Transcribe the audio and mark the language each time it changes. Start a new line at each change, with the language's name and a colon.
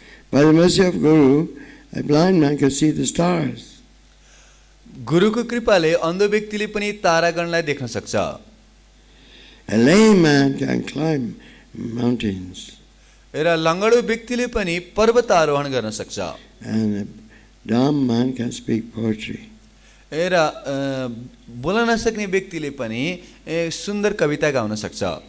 English: By the mercy of Guru, a blind man can see the stars.
Nepali: गुरुको कृपाले अन्ध व्यक्तिले पनि तारागणलाई देख्न सक्छ।
English: A lame man can climb mountains.
Nepali: र लङ्गडो व्यक्तिले पनि पर्वत आरोहण गर्न सक्छ।
English: And a dumb man can speak poetry.
Nepali: र बोल्न नसक्ने व्यक्तिले पनि सुन्दर कविता गाउन सक्छ।